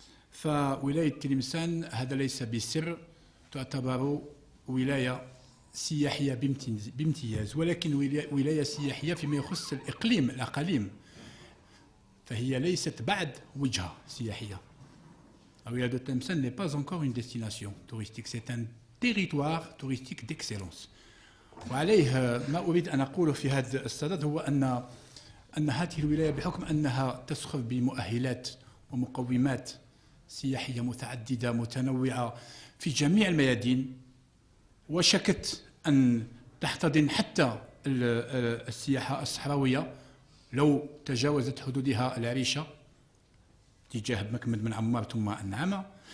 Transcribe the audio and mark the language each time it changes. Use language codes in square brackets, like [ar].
[ar] فولاية تلمسان هذا ليس بسر، تعتبر ولاية سياحية بامتياز، ولكن ولاية سياحية فيما يخص الأقاليم، فهي ليست بعد وجهة سياحية. [fr] ولاية تلمسان n'est pas encore une destination touristique, c'est un territoire touristique d'excellence. [ar] وعليه ما أريد أن أقوله في هذا الصدد هو أن هذه الولاية بحكم أنها تسخر بمؤهلات ومقومات سياحية متعددة متنوعة في جميع الميادين، وشكت أن تحتضن حتى السياحة الصحراوية لو تجاوزت حدودها العريشة تجاه مكمد بن عمار ثم النعامة،